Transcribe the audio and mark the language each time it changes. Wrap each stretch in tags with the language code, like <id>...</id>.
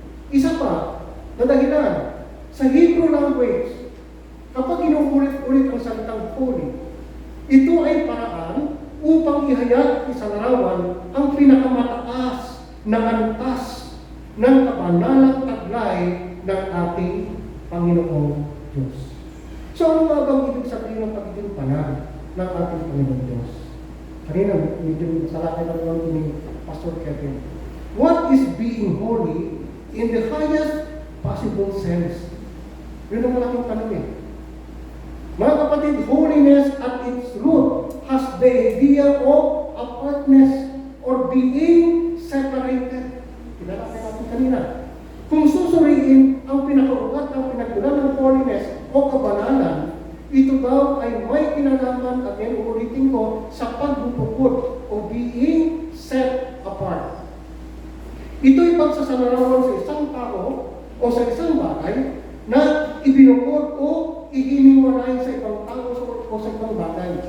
<tl>Isa pa, na dahilan, sa Hebrew language, kapag inuulit-ulit ang salitang holy, ito ay paraan upang ihayag isalarawan ang pinakamataas na antas ng kabanalang taglay ng ating Panginoong Diyos. So, ano nga bang ibig sabihin ng pagiging banal ng ating Panginoong Diyos? Kanina, medyo salakay na naman ni Pastor Kevin.</tl> <en>What is being holy in the highest possible sense?</en> <tl>Yun ang malaking tanong eh. Mga kapatid,</tl> <en>holiness at its root has the idea of apartness or being separated.</en> <tl>Pinalakay natin kanina. Kung susuriin ang pinakaugat ng pinagmulan ng holiness o kabanalan, ito daw ay may kinalaman, at yan ulitin ko, sa pagbubukod o</tl> <en>being set apart.</en> <tl>Ito'y pagsasalarawan sa isang tao o sa isang bagay na ibinukod o ihiniwalay sa ibang tao o sa ibang bagay.</tl>